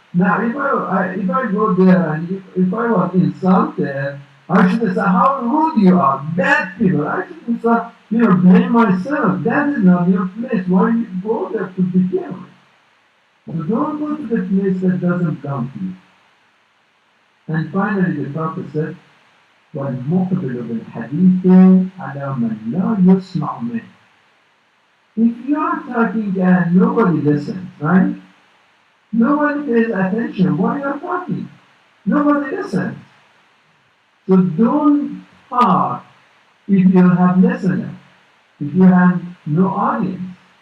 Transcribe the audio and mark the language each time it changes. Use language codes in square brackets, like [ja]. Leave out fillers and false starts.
[en] Now, if I go there and if I was insulted, I should say how rude you are, bad people. I should say, blame myself. That is not your place. Why you go there to begin with? So don't go to the place that doesn't come to you. And finally, the Prophet said, [ar] والمقبل بالحديث على من لا يسمع منه. [en] If you are talking and nobody listens, right? Nobody pays attention. Why you are talking? Nobody listens. So don't talk if you have listeners, if you have no audience.